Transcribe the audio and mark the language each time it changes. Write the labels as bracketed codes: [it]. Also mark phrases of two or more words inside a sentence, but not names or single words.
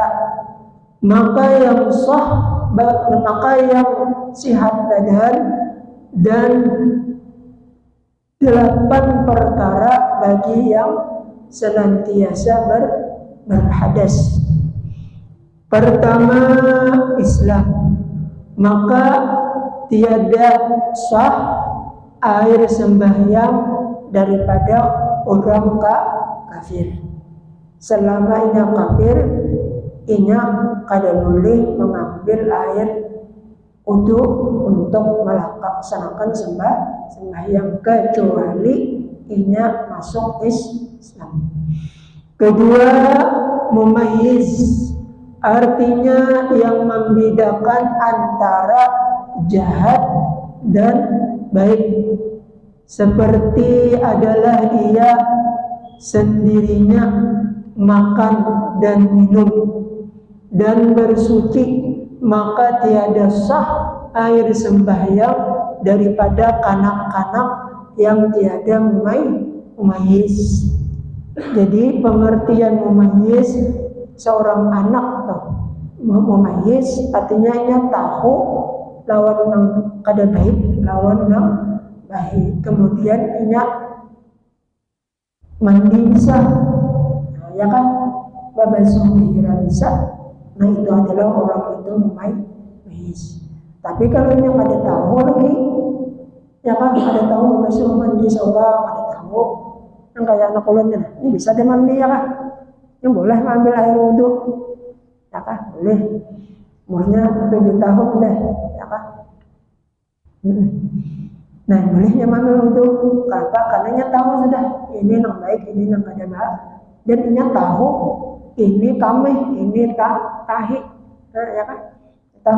[id] Maka yang sihat badan dan 8 perkara bagi yang senantiasa berhadas. Pertama, Islam. Maka tiada sah air sembahyang daripada orang kafir. Selama inya kafir, inya kada boleh mengambil air untuk melaksanakan sembahyang kecuali inya masuk Islam. Kedua, mumayyiz, artinya yang membedakan antara jahat dan baik, seperti adalah ia sendirinya makan dan minum dan bersuci, maka tiada sah air sembahyang daripada kanak-kanak yang tiada mumayyiz. Jadi pengertian mumayyiz, seorang anak mumayyiz artinya ia tahu lawan nang kada baik, lawan nang baik. Kemudian ia mandi bisa, ya kan, babasuh dihira bisa. Nah itu adalah orang itu mumayyiz. Tapi kalau ia kada tahu lagi, ya kan, kada tahu babasuh mandi seorang, kada tahu, yang kayak anak ulunnya, ini bisa dia mandi ya kan, yang boleh mengambil air wudhu, ya kan, boleh. Umurnya 7 tahun deh, ya kan. Nah bolehnya mengambil wudhu, kenapa? Karena ia tahu sudah ini yang baik, ini yang kada baik, dan ia tahu ini kamih, ini tahi, ya kan, tahu.